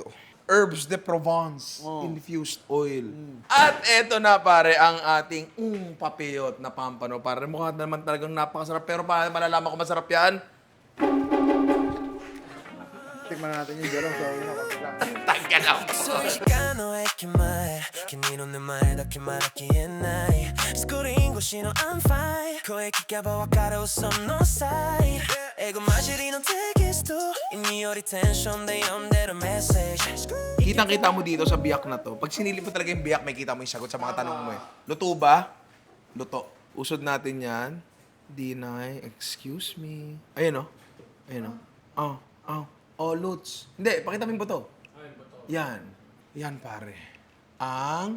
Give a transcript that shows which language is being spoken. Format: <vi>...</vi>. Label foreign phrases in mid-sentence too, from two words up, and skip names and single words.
<en>Herbs de Provence infused oil.</en> <tl>At eto na pare ang ating papillon na pampano. Pare mukha naman talagang napakasarap. Pero paano malalaman ko masarap yan? Tikman natin yung Jerome. Tangka lang.</tl> <ja>そういう時間の駅前君の名前だけまだ消えないスクリーン越しのアンファイ声聞けばわかる嘘の際英語混じりのテキスト意味よりテンションで読んでるメッセージ</ja> <tl>Kitang-kita mo dito sa biyak na to. Pag sinilip mo talaga yung biyak, may kita mo yung sagot sa mga tanong mo eh. Luto ba? Luto. Usod natin yan. Deny.</tl> <en>Excuse me.</en> <tl>Ayun o. Ayun o. Oh, Lutz. Hindi, pakita mo yung buto. Yan. Yan, pare. Ang...</tl>